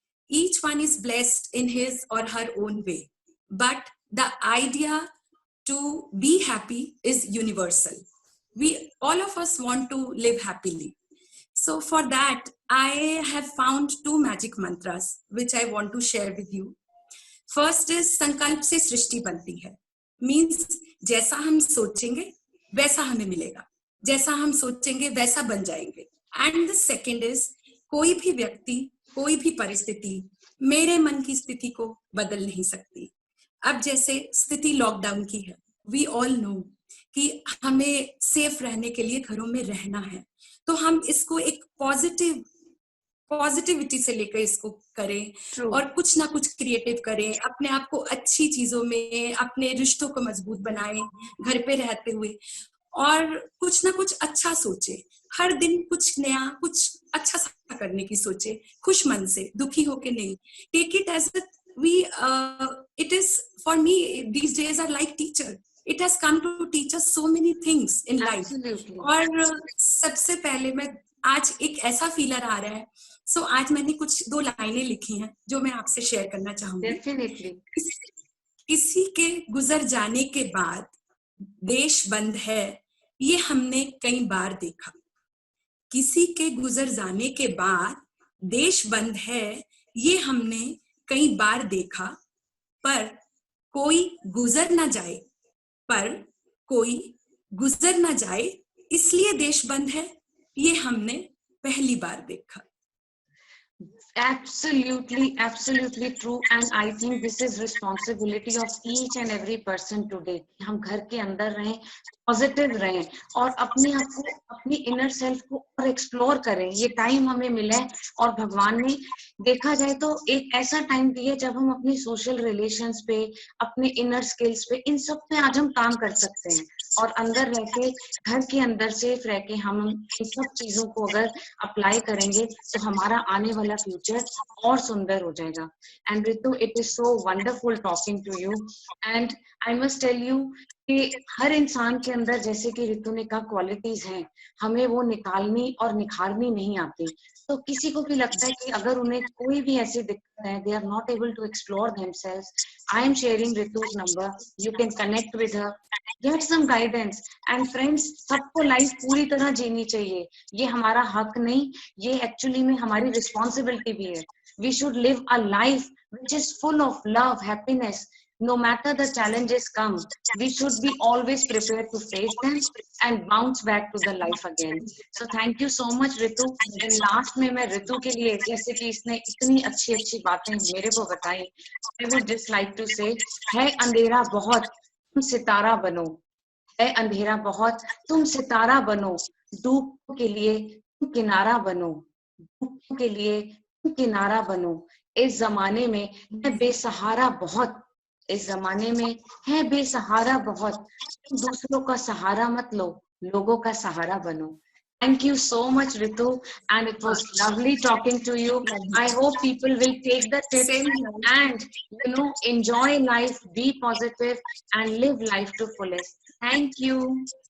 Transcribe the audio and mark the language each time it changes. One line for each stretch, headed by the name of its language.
English: Each one is blessed in his or her own way. But the idea to be happy is universal. We all of us want to live happily. So for that, I have found two magic mantras which I want to share with you. First is
Hindi: संकल्प से सृष्टि बनती है, means जैसा हम सोचेंगे वैसा हमें मिलेगा, जैसा हम सोचेंगे वैसा बन जाएंगे.
English: and the second is
Hindi: कोई भी व्यक्ति, कोई भी परिस्थिति मेरे मन की स्थिति को बदल नहीं सकती. अब जैसे स्थिति लॉकडाउन की है,
English: we all know
Hindi: कि हमें सेफ रहने के लिए घरों में रहना है, तो हम इसको एक पॉजिटिविटी से लेकर इसको करें.
English: True.
Hindi: और कुछ ना कुछ क्रिएटिव करें, अपने आप को अच्छी चीजों में, अपने रिश्तों को मजबूत बनाएं घर पे रहते हुए, और कुछ ना कुछ अच्छा सोचे. हर दिन कुछ नया, कुछ अच्छा सा करने की सोचे, खुश मन से, दुखी होके नहीं.
English: Take it as we it is for me, these days are like teacher. It has come to teach us so many things in life. Absolutely.
Hindi: और सबसे पहले मैं आज एक ऐसा फीलर आ रहा है, सो आज मैंने कुछ 2 लाइनें लिखी हैं जो मैं आपसे शेयर करना चाहूंगी.
English: Definitely.
Hindi: किसी के गुजर जाने के बाद देश बंद है, ये हमने कई बार देखा. किसी के गुजर जाने के बाद देश बंद है, ये हमने कई बार देखा. पर कोई गुजर ना जाए, पर कोई गुजर ना जाए, इसलिए देश बंद है, ये हमने पहली बार देखा.
English: Absolutely true. And I think this is responsibility of each and every person today.
Hindi: हम घर के अंदर रहें, पॉजिटिव रहें, और अपने आप को, अपनी इनर सेल्फ को और एक्सप्लोर करें. ये टाइम हमें मिला है, और भगवान ने देखा जाए तो एक ऐसा टाइम दिया जब हम अपनी सोशल रिलेशंस पे, अपने इनर स्किल्स पे, इन सब पे आज हम काम कर सकते हैं. और अंदर रह के, घर के अंदर सेफ रह के हम इन सब चीजों को अगर अप्लाई करेंगे तो हमारा आने वाला फ्यूचर और सुंदर हो जाएगा.
English: And Ritu, it is so wonderful talking to you. And I must tell you
Hindi: कि हर इंसान के अंदर, जैसे कि रितु ने कहा, क्वालिटीज हैं, हमें वो निकालनी और निखारनी नहीं आती. तो किसी को भी लगता है कि अगर उन्हें कोई भी ऐसी दिक्कत है,
English: they are not able to explore themselves, I am sharing Ritu's number, you can connect with her, get some guidance. And friends,
Hindi: सबको लाइफ पूरी तरह जीनी चाहिए, ये हमारा हक नहीं, ये एक्चुअली में हमारी रिस्पॉन्सिबिलिटी भी है.
English: We should live a life which is full of love, happiness. No matter the challenges come, we should be always prepared to face them and bounce back to the life again. So thank you so much, Ritu. And last
Hindi: में मैं रितु के लिए, जैसे कि इसने इतनी अच्छी बातें मेरे को बताई,
English: I would just like to say,
Hindi: है अंधेरा बहुत, तुम सितारा बनो. है अंधेरा बहुत, तुम सितारा बनो. डूबों के लिए तुम किनारा बनो. डूबों के लिए तुम किनारा बनो. इस जमाने में मैं बेसहारा बहुत, इस जमाने में है बेसहारा बहुत. दूसरों का सहारा मत लो, लोगों का सहारा बनो.
English: Thank you so much, Ritu, and it was lovely talking to you. I hope people will take the tips and, enjoy life, be positive, and live life to fullest. Thank you.